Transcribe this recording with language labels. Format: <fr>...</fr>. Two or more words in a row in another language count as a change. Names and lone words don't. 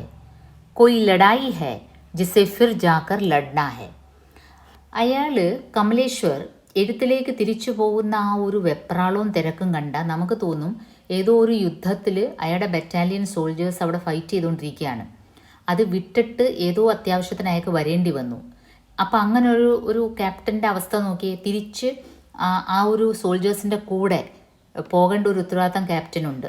<hi>कोई लड़ाई है जिसे फिर जाकर लड़ना है.</hi> <ml>അയാൾ കമലേശ്വർ എഴുത്തിലേക്ക് തിരിച്ചു പോകുന്ന ആ ഒരു വെപ്രാളവും തിരക്കും കണ്ട നമുക്ക് തോന്നും ഏതോ ഒരു യുദ്ധത്തിൽ അയാളുടെ</ml> <en>battalion soldiers</en> <ml>അവിടെ ഫൈറ്റ് ചെയ്തുകൊണ്ടിരിക്കുകയാണ്. അത് വിട്ടിട്ട് ഏതോ അത്യാവശ്യത്തിന് അയാൾക്ക് വരേണ്ടി വന്നു. അപ്പോൾ അങ്ങനെ ഒരു ക്യാപ്റ്റൻ്റെ അവസ്ഥ നോക്കിയേ, തിരിച്ച് ആ ഒരു സോൾജേഴ്സിൻ്റെ കൂടെ പോകേണ്ട ഒരു ഉത്തരവാദിത്തം ക്യാപ്റ്റനുണ്ട്.</ml>